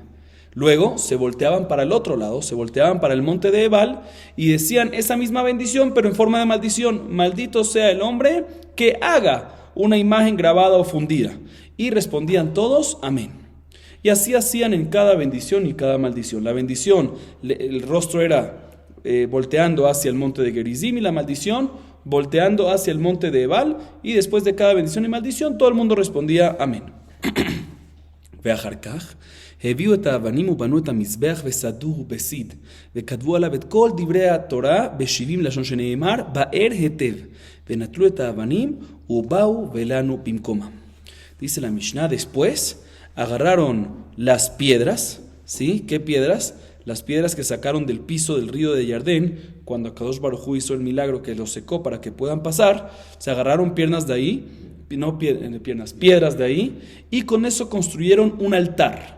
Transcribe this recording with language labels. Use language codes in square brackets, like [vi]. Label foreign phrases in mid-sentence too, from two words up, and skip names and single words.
[es] Luego se volteaban para el otro lado, se volteaban para el monte de Ebal y decían esa misma bendición, pero en forma de maldición: maldito sea el hombre que haga una imagen grabada o fundida. Y respondían todos amén. Y así hacían en cada bendición y cada maldición. La bendición, el rostro era volteando hacia el monte de Gerizim, y la maldición volteando hacia el monte de Ebal, y después de cada bendición y maldición todo el mundo respondía amén. [he] ואחר כך הביאו את האבנים ובנו את המזבח וסדוהו בסיד וכתבו עליו את כל דברי התורה ב70 לשון שנאמר באר היטב ונטלו את האבנים ובאו ולנו במקומם. [es] Dice la Mishnah, después agarraron las piedras, ¿sí? ¿Qué piedras? Las piedras que sacaron del piso del río de Yardén cuando [he] הקדוש ברוך הוא [es] hizo el milagro que los secó para que puedan pasar. Se agarraron piedras de ahí, y con eso construyeron un altar.